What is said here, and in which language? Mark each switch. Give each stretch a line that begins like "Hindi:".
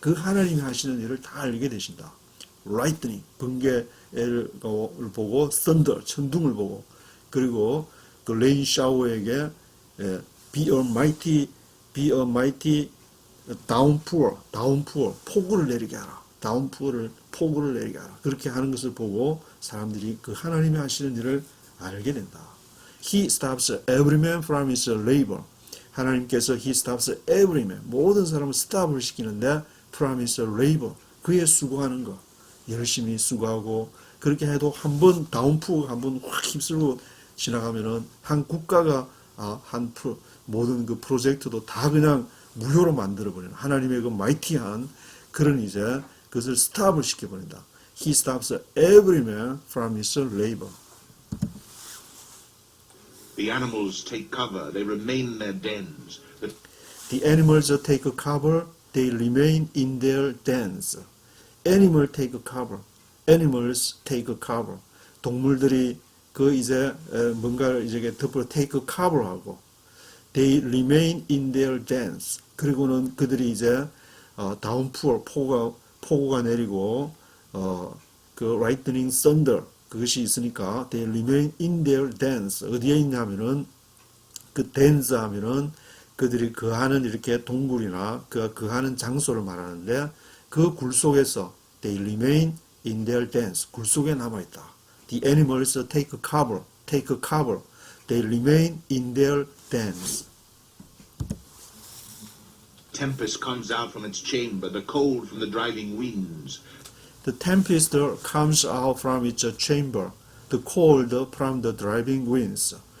Korean: 그 하나님이 하시는 일을 다 알게 되신다. lightning, 번개를 보고 thunder, 천둥을 보고 그리고 그 rain shower에게
English: be a mighty downpour,
Korean: 폭우를 내리게 하라. 폭우를 내리게 하라. 그렇게 하는 것을 보고 사람들이 그 하나님이 하시는 일을 알게 된다.
English: He stops every man from his labor.
Korean: 하나님께서
English: he stops every man,
Korean: 모든 사람을 스탑을 시키는데
English: from his labor,
Korean: 그의 수고하는 것, 열심히 수고하고 그렇게 해도 한번 다운푸어가 한번 확 휩쓸고 지나가면은 한 국가가 모든 그 프로젝트도 다 그냥 무효로 만들어버리는 하나님의 그 마이티한 그런 이제 그것을 스탑을 시켜버린다.
English: He stops every man from his labor. The animals take cover, they remain in their dens. The animals take cover, they remain in their dens. Animal take cover, animals take cover.
Korean: 동물들이 그 이제 뭔가를 이제 덮어 take cover하고,
English: they remain in their dens.
Korean: 그리고는 그들이 이제 downpour 폭우가 내리고 그 lightning thunder 그것이 있으니까
English: they remain in their dens.
Korean: 어디에 있냐면은 그 dens 하면은 그들이 거하는 이렇게 동굴이나 그 거하는 장소를 말하는데 그 굴 속에서
English: they remain in their dens.
Korean: 굴 속에 남아 있다.
English: The animals take cover. They remain in their dens. Tempest comes out from its chamber, the cold from the driving winds. The tempest comes out from its chamber, the cold from the driving winds.